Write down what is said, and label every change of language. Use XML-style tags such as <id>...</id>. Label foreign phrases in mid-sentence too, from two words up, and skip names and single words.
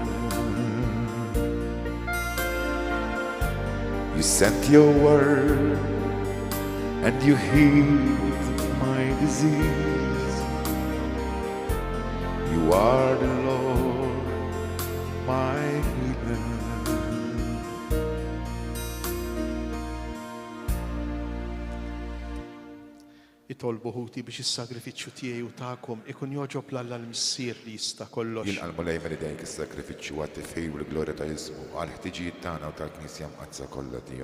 <en>You sent your word and you healed my disease. You are the Lord, my healer.</en> <mt>Jitolbu ħuti biex is-sagrifiċċju tiegħi u tagħkom ikun joġob l-Alla l-missier li jista' kollox. Jilqalbu lejn dejk is-sagrifiċċju għat-tifħir u l-glorja ta' Jismu għall-ħtiġijiet tagħna u tal-Knisja mqazza kollha tiegħu.</mt>